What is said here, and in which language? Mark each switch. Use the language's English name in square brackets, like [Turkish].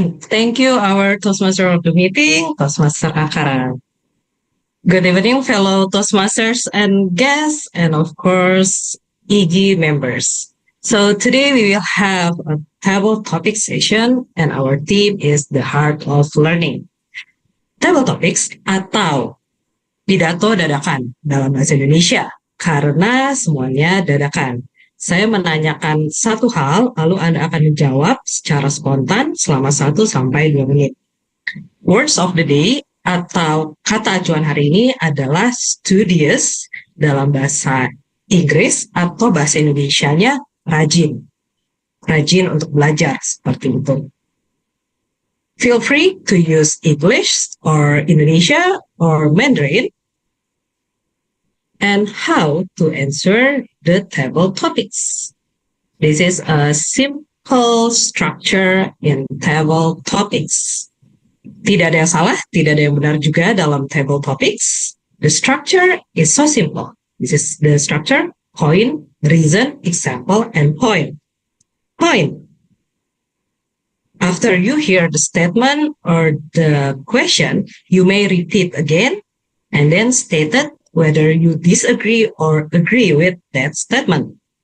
[English] Thank you, our Toastmaster of the meeting, Toastmaster Akaran. Good evening, fellow Toastmasters and guests, and of course, EG members. So today we will have a table topic session, and our theme is the heart of learning. [Indonesian] Table topics atau pidato dadakan dalam bahasa Indonesia, karena semuanya dadakan. Saya menanyakan satu hal, lalu Anda akan menjawab secara spontan selama 1 sampai 2 menit. [English] Words of the day [Indonesian] atau kata acuan hari ini adalah studious dalam bahasa Inggris atau bahasa Indonesianya rajin. Rajin untuk belajar, seperti itu. [English] Feel free to use English or Indonesia or Mandarin. And how to answer the table topics. This is a simple structure in table topics. [Indonesian] Tidak ada yang salah, tidak ada yang benar juga dalam table topics. [English] The structure is so simple. This is the structure: point, reason, example, and point. Point. After you hear the statement or the question, you may repeat again and then state it whether you disagree or agree with that statement.